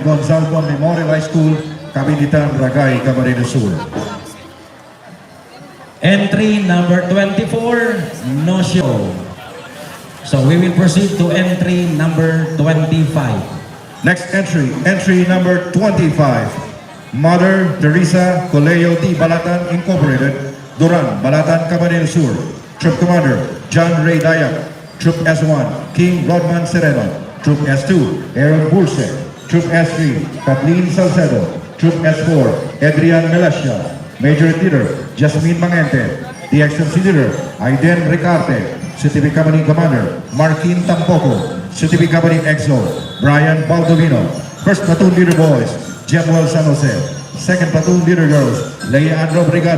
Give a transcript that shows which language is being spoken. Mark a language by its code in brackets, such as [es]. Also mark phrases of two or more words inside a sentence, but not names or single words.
[en] Gonzalvo Memorial High School, Kabinitan, Ragay, Camarines Sur. Entry number 24, no show. So we will proceed to entry number 25. Next entry number 25, Mother Teresa Coleo D. Balatan Incorporated, Duran, Balatan, Camarines Sur. Troop Commander, John Ray Dayak. Troop S1, King Rodman Sereno. Troop S2, Aaron Bulse. Troop S3, Kathleen Salcedo. Troop S4, Adrian Melasha. Major Leader, Jasmine Mangente. DXMC Leader, Aiden Ricarte. CTV Company Commander, Martin Tampoco. CTV Company EXO, Brian Baldovino. First Platoon Leader Boys, Jemuel San Jose. Second Platoon Leader Girls, Leandro Brigado.